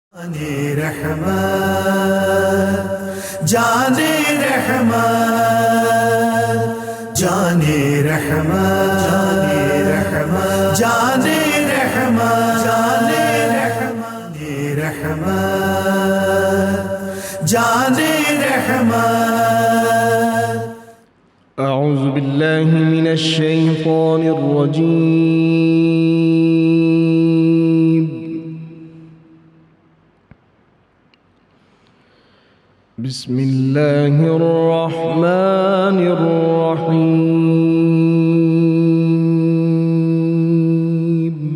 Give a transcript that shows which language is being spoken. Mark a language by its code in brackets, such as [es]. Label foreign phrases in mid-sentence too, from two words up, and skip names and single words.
[ur] جانِ رحمت جانِ رحمت جانِ رحمت جانِ رحمت جانِ رحمت جانِ رحمت. [ar] أعوذ بالله من الشيطان الرجيم. بسم الله الرحمن الرحيم.